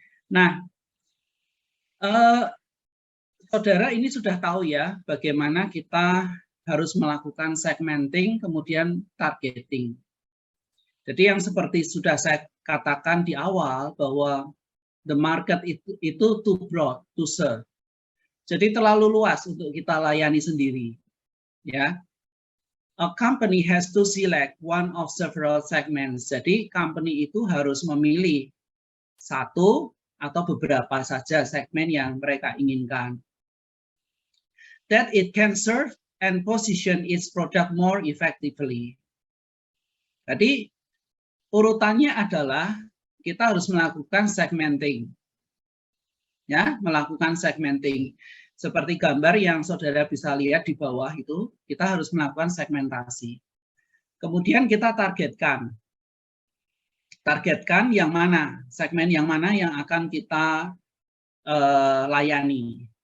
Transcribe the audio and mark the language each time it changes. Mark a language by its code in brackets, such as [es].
[id] Nah, saudara ini sudah tahu ya bagaimana kita harus melakukan segmenting, kemudian targeting. Jadi yang seperti sudah saya katakan di awal bahwa [en] the market [id] itu [en] too broad to serve. [id] Jadi terlalu luas untuk kita layani sendiri. [en] Ya, a company has to select one of several segments. [id] Jadi company itu harus memilih satu atau beberapa saja segmen yang mereka inginkan. [en] That it can serve and position its product more effectively. [id] Jadi urutannya adalah kita harus melakukan segmenting. Ya, melakukan segmenting. Seperti gambar yang saudara bisa lihat di bawah itu, kita harus melakukan segmentasi. Kemudian kita targetkan. Targetkan yang mana, segmen yang mana yang akan kita layani.